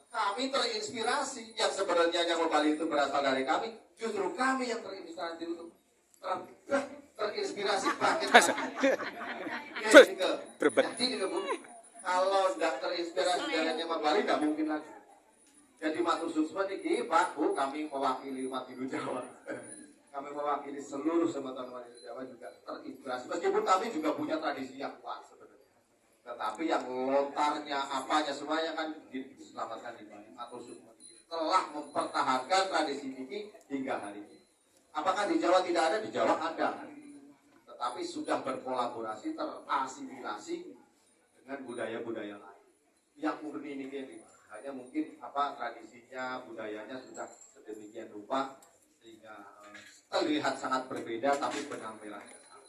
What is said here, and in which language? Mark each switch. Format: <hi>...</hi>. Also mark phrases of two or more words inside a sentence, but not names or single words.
<id>Kami terinspirasi. Yang sebenarnya Jawa Bali itu berasal dari kami. Justru kami yang terinspirasi itu. Terinspirasi bangkit. Jadi kalau tidak terinspirasi dari Jawa Bali, tidak mungkin lagi. Jadi</id> <ban>matur suksma niki</ban> <id>Pak Bu, kami mewakili umat Hindu Jawa. Kami mewakili seluruh semeton umat Hindu Jawa juga terinspirasi. Meskipun kami juga punya tradisi yang kuat sebenarnya. Tetapi yang lontarnya apanya semuanya kan diselamatkan di Bali.</id> <ban>Matur suksma</ban> <id>telah mempertahankan tradisi ini hingga hari ini. Apakah di Jawa tidak ada? Di Jawa ada. Tetapi sudah berkolaborasi, terasimilasi dengan budaya-budaya lain. Yang murni ini hanya mungkin tradisinya, budayanya sudah sedemikian rupa sehingga terlihat sangat berbeda, tapi benang merahnya sama.</id>